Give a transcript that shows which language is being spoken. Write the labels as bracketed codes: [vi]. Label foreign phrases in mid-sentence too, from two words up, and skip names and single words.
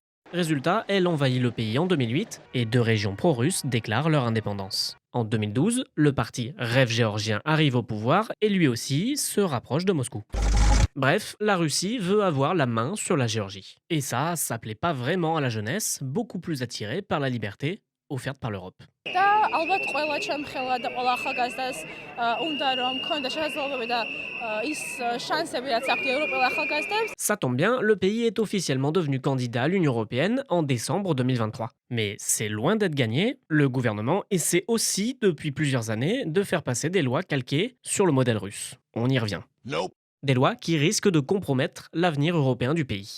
[fr] Résultat, elle envahit le pays en 2008 et deux régions pro-russes déclarent leur indépendance. En 2012, le parti Rêve géorgien arrive au pouvoir et lui aussi se rapproche de Moscou. Bref, la Russie veut avoir la main sur la Géorgie. Et ça plaît pas vraiment à la jeunesse, beaucoup plus attirée par la liberté offerte par l'Europe. [ka] და ალბათ ყველა ჩემხელა და ყველა ახალგაზრდას უნდა რომ მქონდა შესაძლებლობები და ის შანსები რაც აქვს ევროპელ ახალგაზრდებს. [fr] Ça tombe bien, le pays est officiellement devenu candidat à l'Union européenne en décembre 2023. Mais c'est loin d'être gagné, le gouvernement essaie aussi depuis plusieurs années de faire passer des lois calquées sur le modèle russe. On y revient. Des lois qui risquent de compromettre l'avenir européen du pays.